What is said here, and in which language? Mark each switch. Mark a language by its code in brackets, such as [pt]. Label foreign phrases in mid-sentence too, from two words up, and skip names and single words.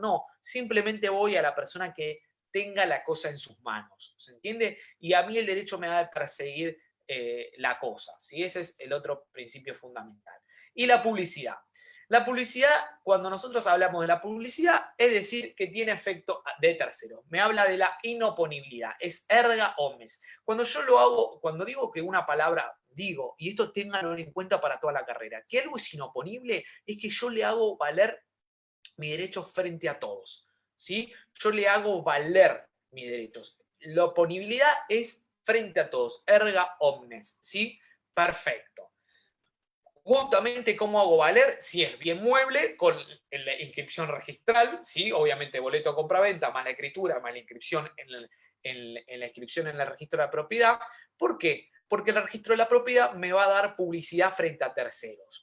[es] No, simplemente voy a la persona que tenga la cosa en sus manos. ¿Se entiende? Y a mí el derecho me da de perseguir la cosa. ¿Sí? Ese es el otro principio fundamental. Y la publicidad. La publicidad, cuando nosotros hablamos de la publicidad, es decir, que tiene efecto de tercero. Me habla de la inoponibilidad, es [la] erga omnes. [es] Cuando yo lo hago, cuando digo que una palabra digo, y esto ténganlo en cuenta para toda la carrera, que algo es inoponible, es que yo le hago valer mi derecho frente a todos. ¿Sí? Yo le hago valer mis derechos. La oponibilidad es frente a todos, [la] erga omnes. [es] ¿Sí? Perfecto. Justamente, ¿cómo hago valer? Si es bien mueble, con la inscripción registral, ¿sí? Obviamente boleto de compraventa, más la escritura, más la inscripción en la inscripción en el registro de la propiedad. ¿Por qué? Porque el registro de la propiedad me va a dar publicidad frente a terceros.